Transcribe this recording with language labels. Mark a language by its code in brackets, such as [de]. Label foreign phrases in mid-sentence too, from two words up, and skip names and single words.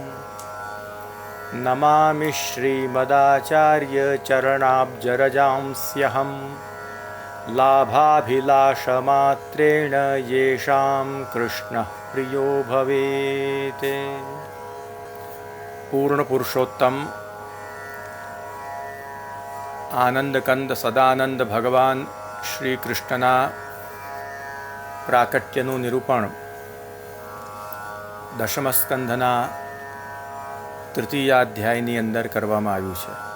[sa] नमामि श्रीमदाचार्य चरणाब्जरजांस्यहं लाभाभिलाषमात्रेण येषां कृष्णः प्रियो भवेत्। [gu] પૂર્ણ પુરુષોત્તમ આનંદકંદ સદાનંદ ભગવાન શ્રી કૃષ્ણના પ્રાકટ્યનું નિરૂપણ દશમ સ્કંધના તૃતીયાધ્યાયની અંદર કરવામાં આવ્યું છે.